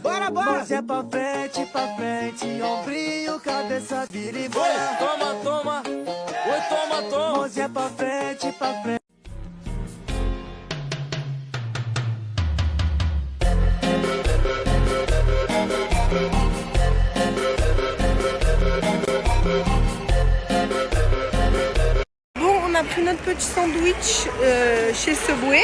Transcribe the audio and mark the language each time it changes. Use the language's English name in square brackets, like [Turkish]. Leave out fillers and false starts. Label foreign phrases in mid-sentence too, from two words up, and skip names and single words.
[Portuguese] Bora, bora! Mãozinha pra frente, ombrinho, cabeça, vira e bora. Oi, toma, toma. Oi, toma, toma. Mãozinha pra frente, pra frente. [French] Bon, on a pris notre petit sandwich chez Subway.